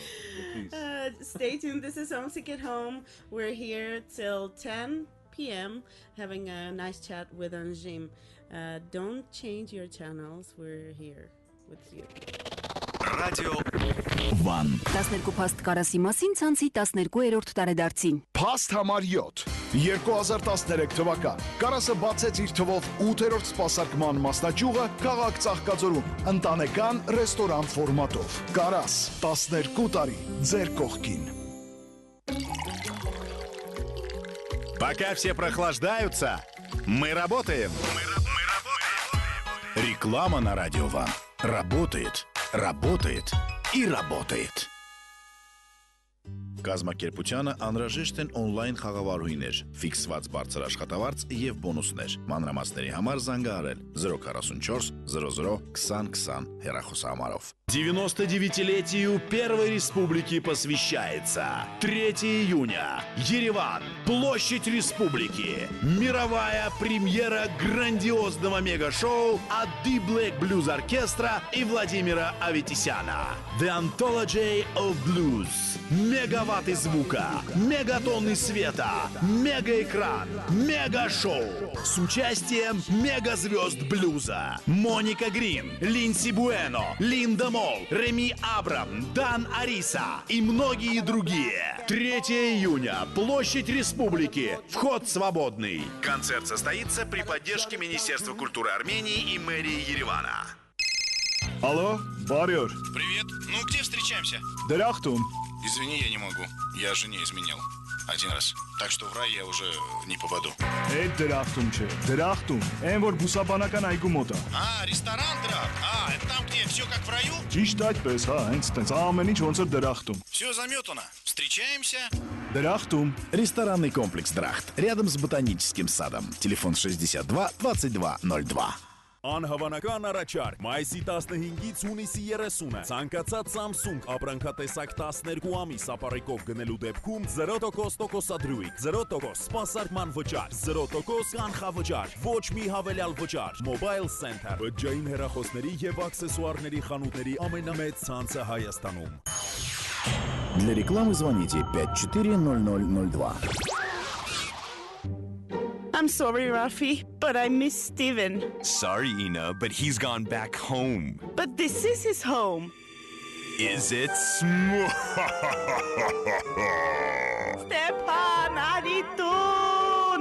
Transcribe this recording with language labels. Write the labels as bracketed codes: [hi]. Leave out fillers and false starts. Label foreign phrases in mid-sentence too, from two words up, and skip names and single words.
[en] So please. Stay tuned. This is Homesick at Home. We're here till 10 p.m. having a nice chat with Anjim. Don't change your channels. We're here with you. Radio One. [hy] 12 փաստ կարասի մասին ցանցի 12-րդ տարեդարձին։ Փաստ համար 7 2013 թվական Կարասը բացեց իր թվով 8-րդ սպասարկման մասնաճյուղը քաղաք Ծաղկաձորում ընտանեկան ռեստորան ֆորմատով Կարաս 12 տարի ձեր կողքին [ru] Пока все прохлаждаются, мы работаем. Реклама на Радио Ван. Работает, работает и работает. [hy] Կազմակերպությանը անհրաժեշտ են օնլայն խաղավարուհիներ, ֆիքսված бարձր աշխատավարձ եւ բոնուսներ։ Մանրամասների համար զանգահարել 044 00 2020 հեռախոսահամարով։ [ru] 99-летию Первой Республики посвящается. 3 июня. Ереван. Площадь Республики. Мировая премьера грандиозного мега-шоу от The Black Blues Оркестра и Владимира Аветисяна. [en] The Anthology of Blues. [ru] Мегаватты звука, мегатонны света, мегаэкран, мега-шоу с участием мегазвезд блюза. Моника Грин, Линдси Буэно, Линда Мол, Реми Абрам, Дан Ариса и многие другие. 3 июня. Площадь Республики. Вход свободный. Концерт состоится при поддержке Министерства культуры Армении и мэрии Еревана. Алло, Барьер, Привет. Ну, где встречаемся? Деряхтум. Извини, я не могу. Я жене изменил. 1 раз. Так что в рай я уже не попаду. [hy] Դրախտում չէ, դրախտում, այն որ բուսաբանական այգու մոտ է։ [ru] Ресторан Драк. Это там, где все как в раю? [hy] Ճիշտ այդպես, հա, հենց տենց ամեն ինչ ոնց որ դրախտում։ [ru] Все заметано. Встречаемся. [hy] Դրախտում։ [ru] Ресторанный комплекс «Драхт» рядом с ботаническим садом. Телефон 62 22 02. [hy] Անհավանական առաջարկ մայիսի 15-ից հունիսի 30-ը ցանկացած Samsung ապրանքատեսակ 12 ամիս ապարեկով գնելու դեպքում 0% տոկոսադրույք, 0% սպասարկման վճար, 0% կանխավճար, ոչ մի հավելյալ վճար։ Mobile Center բջջային հեռախոսների եւ աքսեսուարների խանութների ամենամեծ ցանցը Հայաստանում։ [ru] Для рекламы звоните 540002. [en] I'm sorry, Rafi, but I miss Steven. Sorry, Ina, but he's gone back home. But this is his home. Is it? Stepan Aritun!